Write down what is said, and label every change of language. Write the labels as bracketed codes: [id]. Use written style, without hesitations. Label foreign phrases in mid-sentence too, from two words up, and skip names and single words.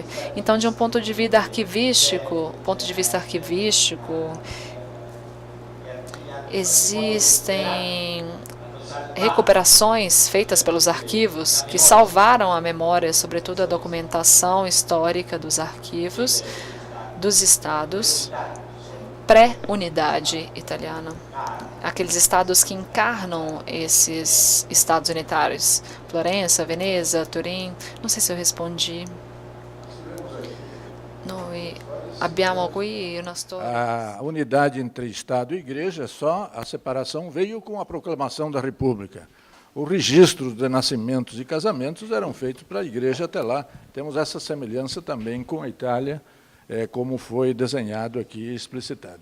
[pt] Então, de um ponto de vista arquivístico, existem recuperações feitas pelos arquivos que salvaram a memória, sobretudo a documentação histórica dos arquivos dos estados pré-unidade italiana. Aqueles estados que encarnam esses estados unitários. Florença, Veneza, Turim. Não sei se eu respondi. [it] Noi abbiamo qui una storia. [pt] A unidade entre Estado e Igreja, só a separação veio com a proclamação da República. O registro de nascimentos e casamentos eram feitos para a Igreja até lá. Temos essa semelhança também com a Itália, como foi desenhado aqui e explicitado.